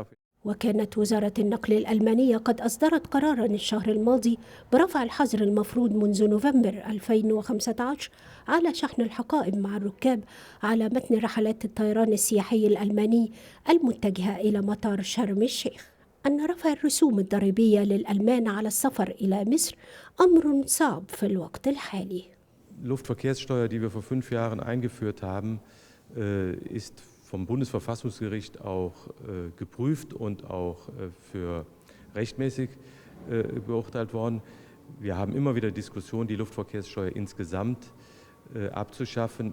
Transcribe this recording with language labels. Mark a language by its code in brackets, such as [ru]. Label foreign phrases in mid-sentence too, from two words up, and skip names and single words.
[ar] وكانت وزارة النقل الألمانية قد أصدرت قراراً الشهر الماضي برفع الحظر المفروض منذ نوفمبر 2015 على شحن الحقائب مع الركاب على متن رحلات الطيران السياحي الألماني المتجهة إلى مطار شرم الشيخ. أن رفع الرسوم الضريبية للألمان على السفر إلى مصر أمر صعب في الوقت الحالي. [de] Luftverkehrssteuer, die wir vor 5 Jahren eingeführt haben, ist vom Bundesverfassungsgericht auch geprüft und auch für rechtmäßig beurteilt worden. Wir haben immer wieder Diskussionen, die Luftverkehrssteuer insgesamt abzuschaffen.